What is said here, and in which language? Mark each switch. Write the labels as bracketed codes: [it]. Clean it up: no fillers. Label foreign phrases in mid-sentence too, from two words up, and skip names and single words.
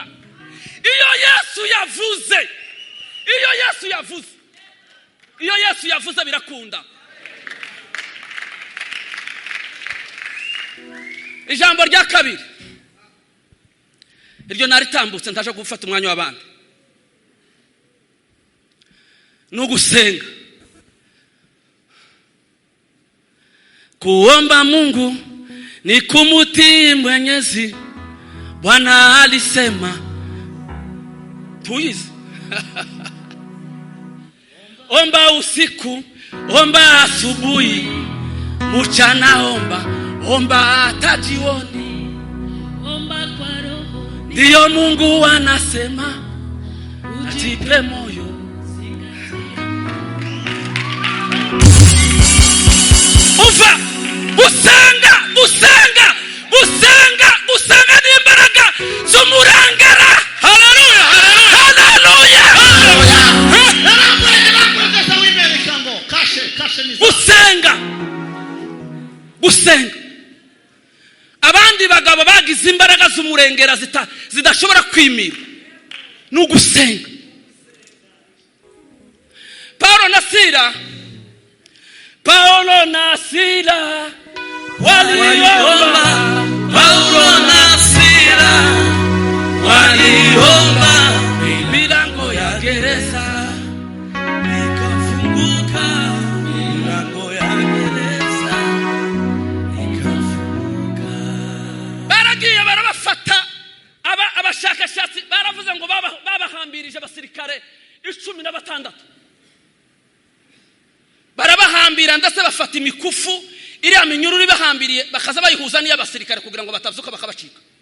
[rw] Iyo Yesu yavuze birakunda. Ijambo rya kabiri iryo naritambutse ndaje gufata umwanya w'abandi, no gusenga. [sw] Kuomba Mungu ni kumtii Mwenyezi. Bwana alisema tuizi omba usiku, omba asubuhi, mchana omba hata jioni, omba kwa roho. Ndiyo Mungu anasema ujipe moyo. [rw] Ufa Usenga ni imbaraga z'umurengera. Haleluya, haleluya. Gusenga. Abandi bagabo bagize imbaraga z'umurengera zidashobora kwimira. n'ugusenga. [sw] Paulo na Sila waliomba. Paulo na Sila waliomba, Milango ya gereza ikafunguka. Milango ya gereza ikafunguka. [rw] baragiye barabafata. Abashakashatsi baravuze ngo babahambirije abasirikare 16 barabahambira, ndetse bafata imikufu iriya minyururu bahambiriye bakaza bayihuza n'iy'abasirikare kugira ngo batavuka bakabacika.